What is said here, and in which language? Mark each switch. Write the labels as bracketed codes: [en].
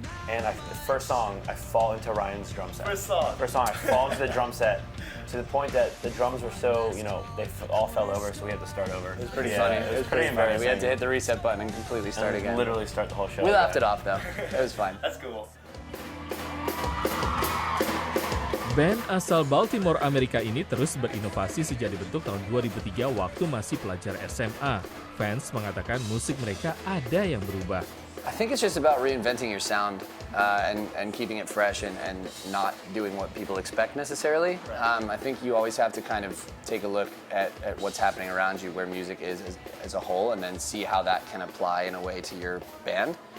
[en] And the first song, I fall into Ryan's drum set. First song, I fall into the drum set to the point that the drums were so, they all fell over, so we had to start over. It was pretty funny. It was pretty embarrassing. We had to hit the reset button and completely start again. Literally start the whole show. We laughed it off though. It was fine. That's cool. [id] Band asal Baltimore, Amerika ini terus berinovasi sejak dibentuk tahun 2003 waktu masih pelajar SMA. Fans mengatakan musik mereka ada yang berubah. [en] I think it's just about reinventing your sound and keeping it fresh and not doing what people expect necessarily. I think you always have to kind of take a look at what's happening around you, where music is as a whole, and then see how that can apply in a way to your band.